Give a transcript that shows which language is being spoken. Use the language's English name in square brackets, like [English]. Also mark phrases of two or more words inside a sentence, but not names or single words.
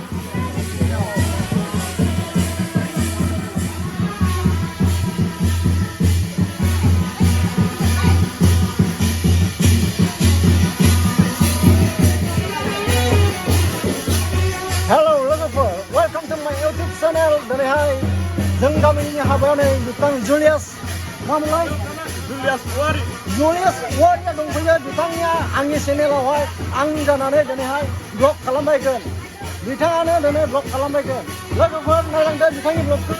[Bodo] Hello लोगोफोर [English] welcome to my YouTube channel [Bodo] दिनैहाय जों गामिनि हाबायाव नै बिथां जुलियास मामोनलाय Julius Wari. जुलियास वारिया दंफैयो बिथांनिया आंनि चेनेलावहाय आं जानानै दिनैहाय ब्लग खालामबायगोन बिथाङानो दिनै ब्लग खालामबायगोन लोगोफोर नायलांदो बिथांनि ब्लगखौ